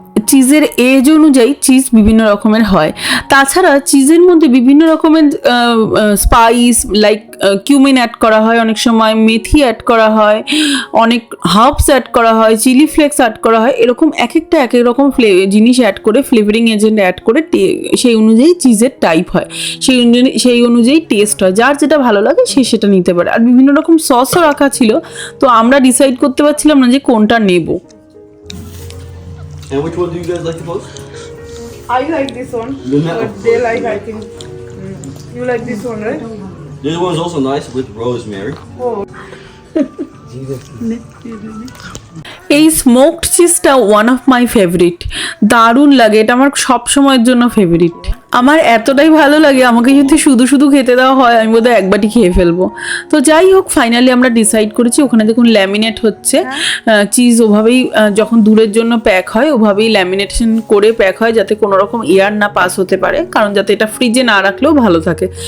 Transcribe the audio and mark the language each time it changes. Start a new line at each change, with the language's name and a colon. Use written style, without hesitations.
Bangla: চিজের age অনুযায়ী cheese বিভিন্ন রকমের হয়। তাছাড়া চিজের মধ্যে বিভিন্ন রকমের স্পাইস লাইক কিউমিন অ্যাড করা হয়, অনেক সময় মেথি অ্যাড করা হয়, অনেক হার্বস অ্যাড করা হয়, চিলি ফ্লেক্স অ্যাড করা হয়, এরকম এক এক রকম জিনিস অ্যাড করে, ফ্লেভারিং এজেন্ট অ্যাড করে সেই অনুযায়ী চিজের টাইপ হয়, সেই অনুযায়ী টেস্ট হয়। যার যেটা ভালো লাগে সে সেটা নিতে পারে। আর বিভিন্ন রকম সসও রাখা ছিল, তো আমরা ডিসাইড করতে পারছিলাম না যে কোনটা নেব।
English: And which one do you guys like the most? I like this one. Yeah. But they like, I think. You like this one, right? This one's also nice with rosemary. Oh.
Bangla: এই smoked চিজটা
English: one of my favourite,
Bangla: দারুণ লাগে, এটা আমার সব সময়ের জন্য favourite. আমার এতটাই ভালো লাগে, আমাকে যদি শুধু শুধু খেতে দেওয়া হয় আমি বোধহয় এক বাটি খেয়ে ফেলবো। তো যাই হোক, ফাইনালি আমরা ডিসাইড করেছি, ওখানে দেখুন ল্যামিনেট হচ্ছে, চিজ ওভাবেই যখন দূরের জন্য প্যাক হয় ওভাবেই ল্যামিনেশন করে প্যাক হয়, যাতে কোনো রকম এয়ার না পাস হতে পারে, কারণ যাতে এটা ফ্রিজে না রাখলেও ভালো থাকে।